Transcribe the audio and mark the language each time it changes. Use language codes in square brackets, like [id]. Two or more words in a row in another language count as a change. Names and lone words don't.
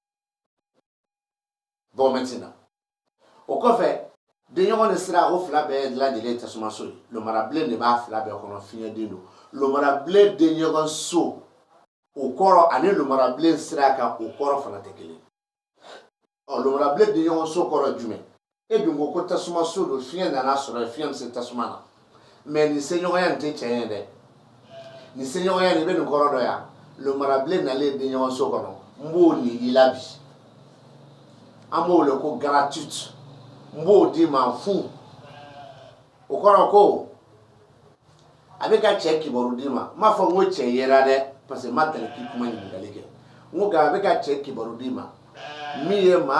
[fr] bon maintenant [bm] o kɔfɛ denɲɔgɔn ni sira o fila bɛɛ lajɛlen ye tasumaso ye lumarabilen de b'a fila bɛɛ kɔnɔ fiɲɛ den don lumarabilen denɲɔgɔn so o kɔrɔ ani lumarabilen sira kan o kɔrɔ fana tɛ kelen ɔ lumarabilen denɲɔgɔn so kɔrɔ jumɛn e dun ko tasuma so do fiɲɛ nana sɔrɔ fiɲɛ se tasuma na mais ni seɲɔgɔnya tɛ tiɲɛ ye dɛ ni seɲɔgɔnya ni bɛ nin kɔrɔ dɔ ya le marabilen nalen den ɲɔgɔn so kɔnɔ n b'o ni i la bi an b'o wele ko gratitude n b'o di ma fu o kɔrɔ ko a bɛ ka cɛ kibaru di ma n m'a fɔ n ko cɛ yera dɛ [fr] parce que [bm] n ma deli k'i kuma ɲininkali kɛ n ko nka a bɛ ka cɛ kibaru di ma min ye maa